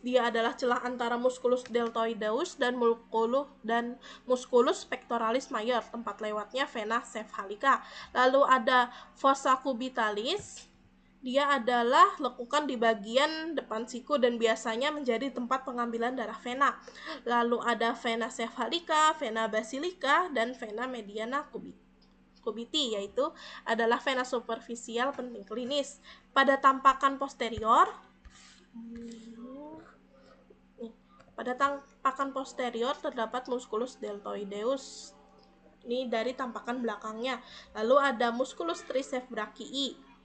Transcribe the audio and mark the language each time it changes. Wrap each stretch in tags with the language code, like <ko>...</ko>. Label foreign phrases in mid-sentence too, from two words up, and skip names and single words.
<id>Dia adalah celah antara</id> <la>musculus deltoideus</la> <id>dan</id> <la>musculus pectoralis major,</la> <id>tempat lewatnya</id> <la>vena cephalica.</la> <id>Lalu ada</id> <la>fossa cubitalis.</la> <id>Dia adalah lekukan di bagian depan siku dan biasanya menjadi tempat pengambilan darah vena. Lalu ada</id> <la>vena cephalica, vena basilica, dan vena mediana cubiti,</la> <id>yaitu adalah vena superficial penting klinis. Pada tampakan posterior, terdapat</id> <la>musculus deltoideus.</la> <id>Ini dari tampakan belakangnya. Lalu ada</id> <la>musculus triceps brachii.</la>